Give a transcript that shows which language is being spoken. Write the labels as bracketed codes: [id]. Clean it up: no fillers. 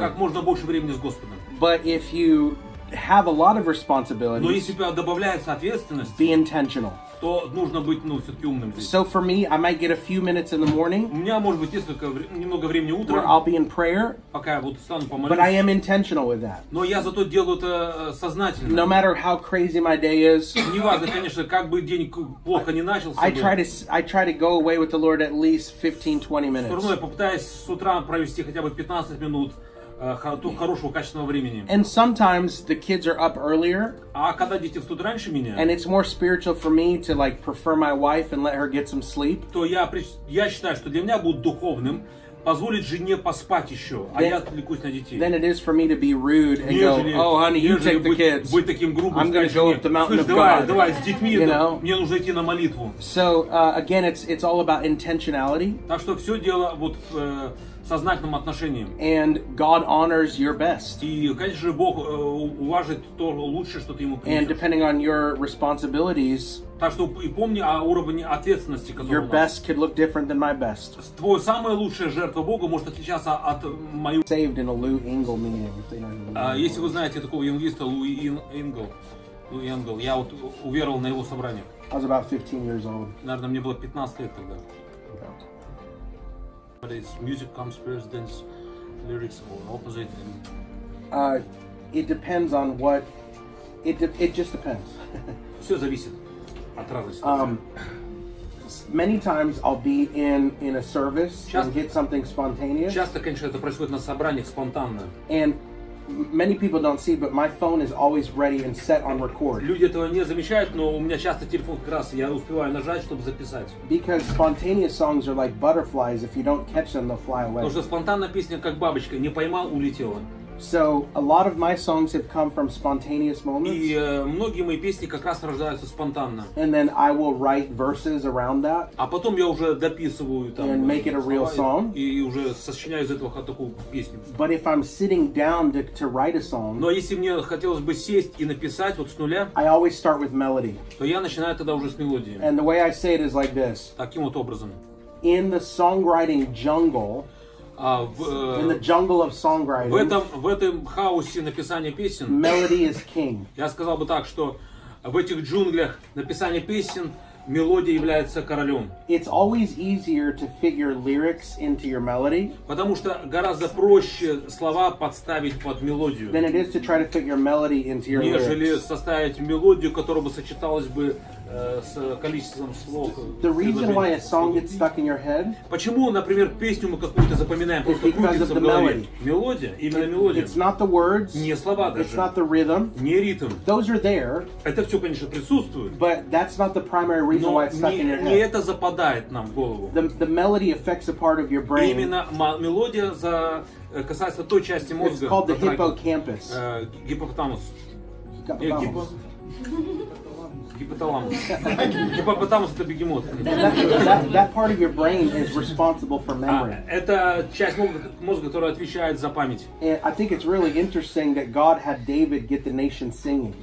[ru] как можно больше времени с Господом. [en] But if you have a lot of [ru] Но [en] responsibilities, [ru] если у тебя добавляется ответственность, [en] be intentional. [ru] то нужно быть, все-таки умным здесь. [en] So for me, I might get a few minutes in the morning [ru] У меня может быть немного времени [en] where [ru] утром, [en] I'll be in prayer, [ru] пока я вот стану [en] but I am intentional with that. [ru] Но я зато делаю это сознательно. [en] No matter how crazy my day is, [ru] Неважно, конечно, как бы день плохо не начался, [en] I try to go away with the Lord at least 15-20 [ru] все равно [en] minutes. [ru] я попытаюсь с утра провести хотя бы 15 минут хорошего, качественного времени. [en] And sometimes the kids are up earlier, [ru] А когда дети встают раньше меня, [en] and it's more spiritual for me to like prefer my wife and let her get some sleep. [ru] то я считаю, что для меня будет духовным позволить жене поспать еще, а я отвлекусь на детей. [en] Than it is for me to be rude and go, oh honey, you take the kids. [ru] Быть таким грубым, [en] I'm going to go up the mountain of [ru] давай, [en] God. [ru] с детьми, [en] You know? [ru] мне нужно идти на молитву. [en] So again, it's all about intentionality. [ru] Так что все дело вот сознательным отношением. [en] And God honors your best. [ru] И, конечно же, Бог уважит то лучшее, что ты ему [en] And [ru] принесешь. [en] depending on your responsibilities, [ru] Так что и помни о уровне ответственности, [en] your [ru] который у нас. [en] best could look different than my best. [ru] Твоя самая лучшая жертва Богу может отличаться от моей. [en] Saved in a Lou Engle meeting. If they know who Lou Engle [ru] Если вы [en] is. [ru] знаете такого евангелиста Луи Энгл, я вот уверовал на его собрание. [en] I was about 15 years old. [ru] Наверное, мне было 15 лет тогда. [en] But it's music comes first, then lyrics or opposite. It depends on what. It just depends. [ru] Все зависит от разной ситуации. [en] Many times I'll be in a service [ru] Часто- [en] and get something spontaneous, [ru] Часто, конечно, это происходит на собраниях спонтанно. [en] and many people don't see, but my phone is always ready and set on record. [ru] Люди этого не замечают, но у меня часто телефон как раз, я успеваю нажать, чтобы записать. [en] Because spontaneous songs are like butterflies. If you don't catch them, they'll fly away. [ru] Потому что спонтанная песня, как бабочка, не поймал, улетела. [en] So a lot of my songs have come from spontaneous moments, [ru] И многие мои песни как раз рождаются спонтанно. [en] and then I will write verses around that. [ru] А потом я уже дописываю там [en] And make it a real [ru] слова [en] song. [ru] и уже сочиняю из этого такую песню. [en] But if I'm sitting down to write a song, [ru] Но если мне хотелось бы сесть и написать вот с нуля, [en] I always start with melody. [ru] то я начинаю тогда уже с мелодии. [en] And the way I say it is like this. [ru] Таким вот образом. [en] In the songwriting jungle, in the jungle of songwriting, [ru] В этом хаосе написания песен, [en] melody is king. [ru] я сказал бы так, что в этих джунглях написания песен мелодия является королем. [en] It's always easier to fit your lyrics into your melody [ru] Потому что гораздо проще слова подставить под мелодию, [en] than it is to try to fit your melody into your [ru] нежели [en] lyrics. [ru] составить мелодию, которая бы сочеталась бы с количеством слов. [en] The reason why a [ru] предложений. [en] song gets stuck in your head [ru] Почему, например, песню мы какую-то запоминаем, просто [en] because [ru] крутится [en] of [ru] в [en] the [ru] голове? [en] melody. [ru] Мелодия, именно мелодия. [en] It's not the words, [ru] Не слова [en] it's [ru] даже, [en] not the rhythm. [ru] не ритм. [en] Those are there, [ru] Это все, конечно, присутствует, [en] but that's not the primary reason [ru] но [en] why it's stuck in your [ru] не [en] head. [ru] это западает нам в голову. [en] The melody affects a part of your brain. [ru] Именно мелодия касается той части [en] It's [ru] мозга, [en] called the [ru] затрагивает, [en] hippocampus. [ru] гипопотамус. [en] Hypothalamus. [ru] Гипоталамус. Гипопотамус это бегемот. [en] That part of your brain is responsible for memory. [ru] Это часть мозга, которая отвечает за память. [en] And I think it's really interesting that God had David get the nation singing.